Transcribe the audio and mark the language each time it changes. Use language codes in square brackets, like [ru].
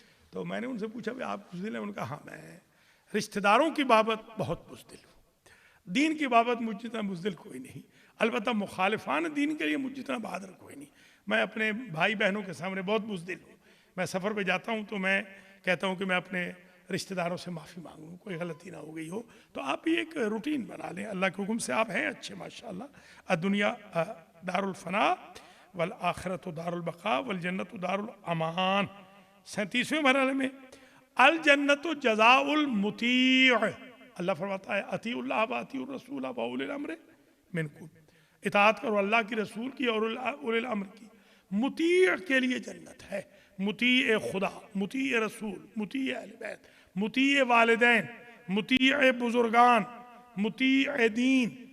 [ur] تو میں نے ان سے پوچھا کہ آپ بزدل ہیں؟ ان کا ہاں میں رشتہ داروں کی بابت بہت بزدل ہوں، دین کی بابت مجھ جتنا بزدل کوئی نہیں، البتہ مخالفان دین کے لیے مجھ جتنا بہادر کوئی نہیں. میں اپنے بھائی بہنوں کے سامنے بہت بزدل ہوں. میں سفر پہ جاتا ہوں تو میں کہتا ہوں کہ میں اپنے رشتہ داروں سے معافی مانگوں، کوئی غلطی نہ ہو گئی ہو. تو آپ بھی ایک روٹین بنا لیں، اللہ کے حکم سے آپ ہیں اچھے ماشاءاللہ. [ar] الدنیا دار الفنا والآخرت دار البقاء والجنت دار الامان. [ur] 37ویں مرحلے میں [ar] الجنت جزاء المطیع. [ur] اللہ فرماتا ہے [ar] اطیعوا اللہ واطیعوا الرسول واولی الامر منکم، [ur] اطاعت کرو اللہ کی، رسول کی اور اولی الامر کی. مطیع کے لیے جنت ہے، مطیع خدا، مطیع رسول، مطیع اہل بیت، مطیع والدین، مطیع بزرگان، مطیع دین.